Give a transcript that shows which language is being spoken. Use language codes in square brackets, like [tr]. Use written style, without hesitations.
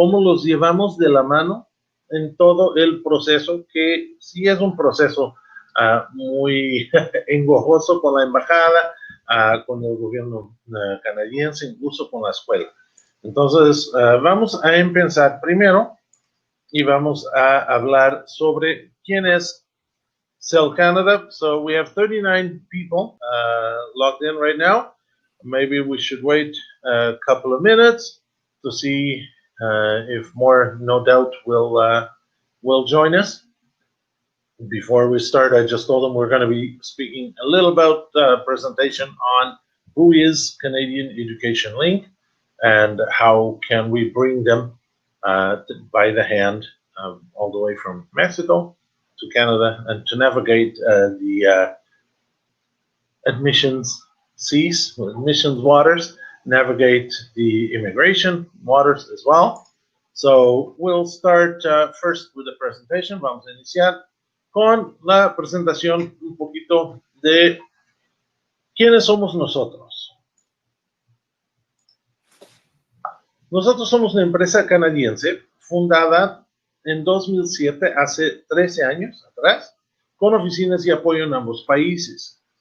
[es] Cómo los llevamos de la mano en todo el proceso, que sí es un proceso muy engorroso con la embajada, con el gobierno canadiense, incluso con la escuela. Entonces, vamos a empezar primero y vamos a hablar sobre quién es Cell Canada. [en] So we have 39 people logged in right now. Maybe we should wait a couple of minutes to see if more, no doubt, will join us. Before we start, I just told them we're going to be speaking a little about presentation on who is Canadian Education Link and how can we bring them by the hand all the way from Mexico to Canada and to navigate the admissions seas, admissions waters, navigate the immigration waters as well. So we'll start first with the presentation. [es] Vamos a iniciar con la presentación un poquito de quiénes somos nosotros. Nosotros somos una empresa canadiense fundada en 2007, hace 13 años atrás, con oficinas y apoyo en ambos países.